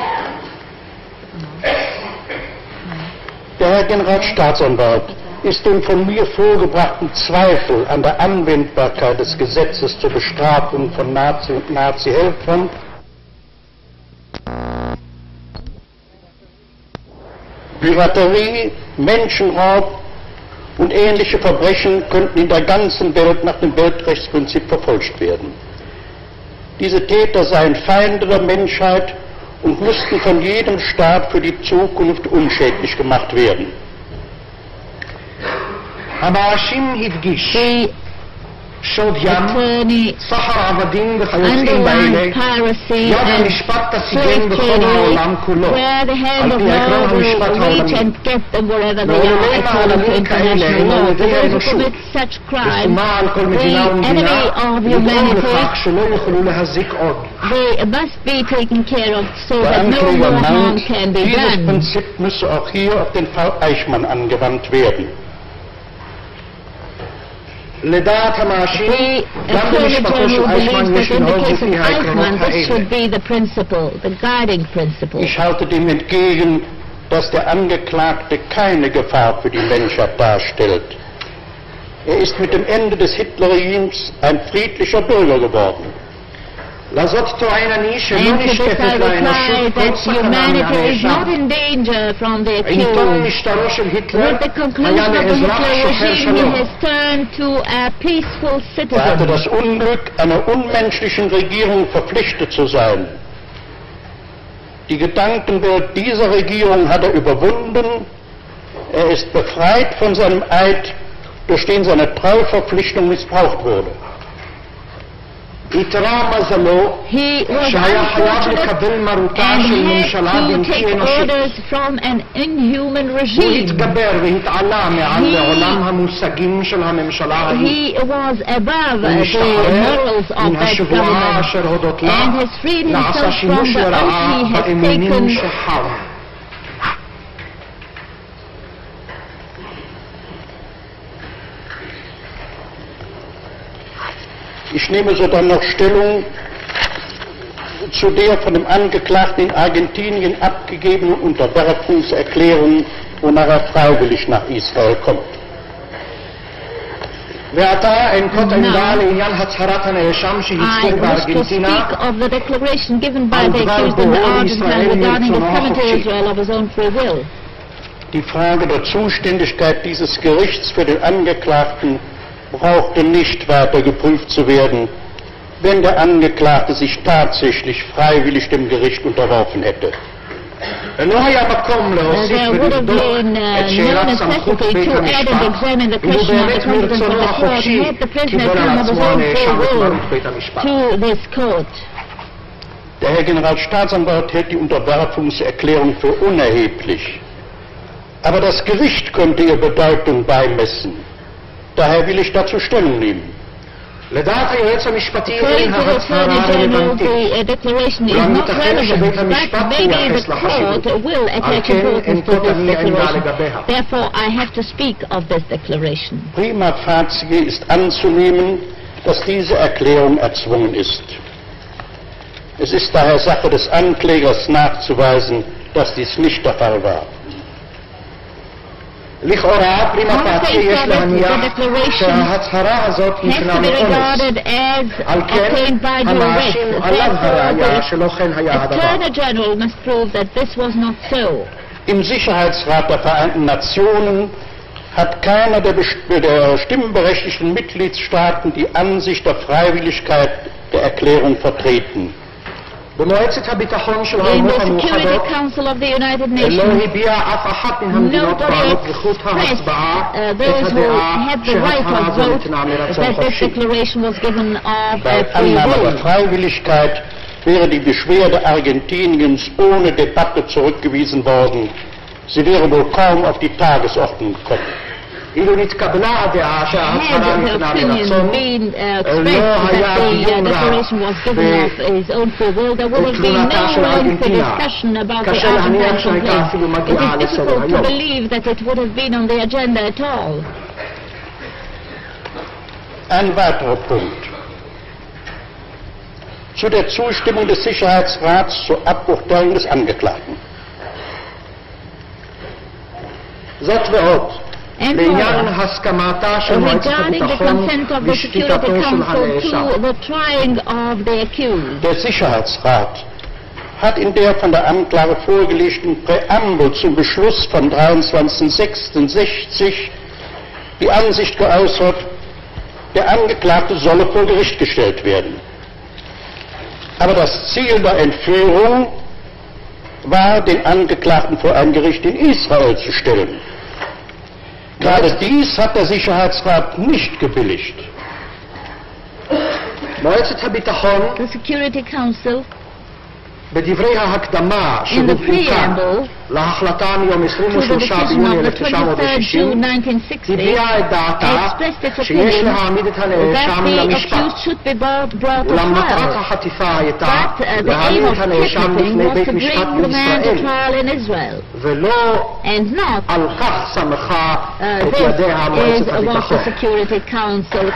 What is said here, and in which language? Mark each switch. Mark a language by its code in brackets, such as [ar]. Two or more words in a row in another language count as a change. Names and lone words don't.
[de] Der Herr Generalstaatsanwalt ist dem von mir vorgebrachten Zweifel an der Anwendbarkeit des Gesetzes zur Bestrafung von Nazi- und Nazi-Helfern Piraterie, Menschenraub und ähnliche Verbrechen könnten in der ganzen Welt nach dem Weltrechtsprinzip verfolgt werden. Diese Täter seien Feinde der Menschheit und müssten von jedem Staat für die Zukunft unschädlich gemacht werden. [en] Attorney underlined piracy and slave trading, where the hand of law will reach and get them wherever they are according to international law. For those who commit such crimes, the enemy of humanity, they must be taken care of so that no more harm can be done. [de] Dieses Prinzip müsse auch hier auf den Fall Eichmann angewandt werden. [he] לדעת המאשים, גם במשפטו של אייכמן יש לנהוג לפי העקרונות האלה. [de] Ich halte dem entgegen, dass der Angeklagte keine Gefahr für die Menschheit darstellt. Er ist mit dem Ende des Hitlerregimes ein friedlicher Bürger geworden. [en] And to this I reply that humanity is not in danger from the accused. With the conclusion of the Hitler regime, he has turned to a peaceful [de] Er hatte [en] citizen. [de] das Unglück, einer unmenschlichen Regierung verpflichtet zu sein. Die Gedankenwelt dieser Regierung hat er überwunden. Er ist befreit von seinem Eid, durch den seine Treuverpflichtung missbraucht wurde. [en] He was unfortunate and had to take orders from an inhuman regime. He was above the morals of that government and has freed himself from the oath he has taken. [de] Ich nehme sodann noch Stellung zu der von dem Angeklagten in Argentinien abgegebenen Unterwerfungserklärung, wonach er freiwillig nach Israel kommt. [en] I wish to speak of the declaration given by the accused in the Argentine regarding the coming to Israel of his own free will. [de] Die Frage der Zuständigkeit dieses Gerichts für den Angeklagten brauchte nicht weiter geprüft zu werden, wenn der Angeklagte sich tatsächlich freiwillig dem Gericht unterworfen hätte. [en] There would have been no necessity to add and examine the question of the competence of the court had the prisoner come of his own free will to this court. [de] Der Herr Generalstaatsanwalt hält die Unterwerfungserklärung für unerheblich. Aber das Gericht konnte ihr Bedeutung beimessen. Daher will ich dazu Stellung nehmen. [en] According to the Attorney General, the declaration is not relevant, but maybe the court will attach importance to this declaration. Therefore, I have to speak of this declaration. [la] Prima facie [de] ist anzunehmen, dass diese Erklärung erzwungen ist. Es ist daher Sache des Anklägers nachzuweisen, dass dies nicht der Fall war. [he] לכאורה, [la] prima facie [he] יש להניח שההצהרה הזאת נקנה מאונס. על כן, המאשים עליו הראיה שלא כן היה הדבר. [de] Im Sicherheitsrat der Vereinten Nationen hat keiner der stimmberechtigten Mitgliedstaaten die Ansicht der Freiwilligkeit der Erklärung vertreten. [he] במועצת הביטחון של האומות המאוחדות לא הביעה אף אחת מן המדינות בעלות זכות ההצבעה את הדעה שההצהרה הזו ניתנה מרצון חופשי. [de] Bei Annahme der Freiwilligkeit wäre die Beschwerde Argentiniens ohne Debatte zurückgewiesen worden. Sie wäre wohl kaum auf die Tagesordnung gekommen. [he] אילו נתקבלה הדעה שההצהרה ניתנה מרצון, לא היה דיון בתלונתה של ארגנטינה, קשה להניח שהייתה אפילו מגיעה לסדר היום. [de] Ein weiterer Punkt. Zu der Zustimmung des Sicherheitsrats zur Aburteilung des Angeklagten. [he] זאת ועוד. לעניין הסכמתה של מועצת הביטחון לשפיטתו של הנאשם. [de] Der Sicherheitsrat hat in der von der Anklage vorgelegten Präambel zum Beschluss vom 23.06.60 die Ansicht geäußert, der Angeklagte solle vor Gericht gestellt werden. Aber das Ziel der Entführung war, den Angeklagten vor ein Gericht in Israel zu stellen. Gerade dies hat der Sicherheitsrat nicht gebilligt. [en] The Security Council, [he] בדברי ההקדמה שהודבקה להחלטה מיום 23 ביוני 1960 הביעה את דעתה שיש להעמיד את הנאשם למשפט. אולם מטרת החטיפה הייתה להעמיד את הנאשם לפני בית משפט בישראל, ולא על כך סמכה את ידיה מועצת הביטחון.